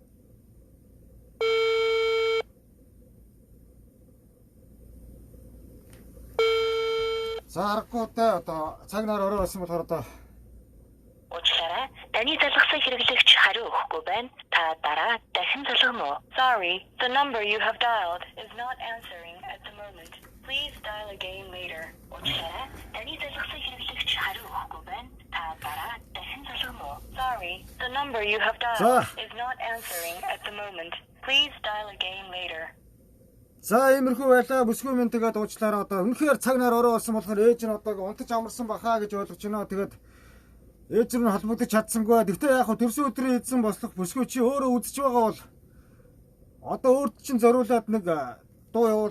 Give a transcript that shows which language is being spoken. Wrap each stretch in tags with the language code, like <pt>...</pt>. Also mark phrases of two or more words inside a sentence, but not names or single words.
<mn>За аргагүй одоо цаг нар орой болсон болохоор одоо Уучлаарай. Таны залгасан хэрэглэгч хариу өгөхгүй байна. Та дараа дахин залгана уу?</mn> <en>Sorry, the number you have dialed is not answering at the moment. Please dial again later.</en> <mn>Уучлаарай. Таны залгасан хэрэглэгч хариу өгөхгүй байна. Та дараа дахин залгана уу?</mn> <en>Sorry, the number you have dialed is not answering at the moment. Please dial again later.</en> <mn>За иймэрхүү байлаа бүсгүй минь тэгээд уучлаарай одоо үнэхээр цаг нар орой болсон болохоор ээж нь одоо унтаж амарсан бахаа гэж ойлгож байна. Тэгээд ээж нь холбогдож чадсангүй. Тэгвэл яг хөө төрсөн өдрийн эзэн бослох бүсгүй чи өөрөө үзэж байгаа бол одоо өөрт чинь зориулаад нэг дуу явуул.</mn>